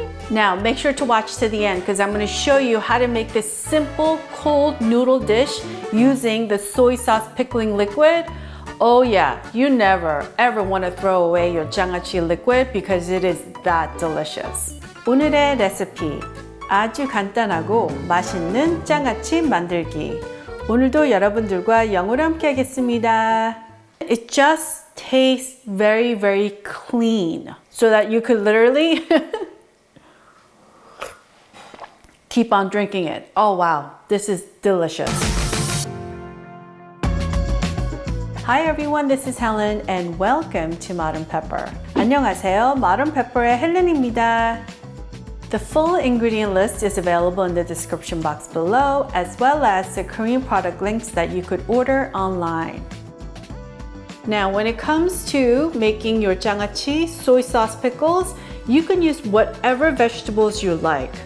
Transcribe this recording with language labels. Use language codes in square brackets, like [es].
[en] Now, make sure to watch to the end because I'm going to show you how to make this simple cold noodle dish using the soy sauce pickling liquid. Oh yeah, you never ever want to throw away your 장아찌 liquid because it is that delicious. [ko] 오늘의 레시피, 아주 간단하고 맛있는 장아찌 만들기. 오늘도 여러분들과 영어로 함께 하겠습니다. [en] It just tastes very, very clean so that you could literally keep on drinking it. Oh wow, this is delicious. Hi everyone, this is Helen and welcome to Modern Pepper. [ko] 안녕하세요, Modern Pepper의 헬렌입니다. [en] The full ingredient list is available in the description box below, as well as the Korean product links that you could order online. Now, when it comes to making your 장아찌 soy sauce pickles, you can use whatever vegetables you like.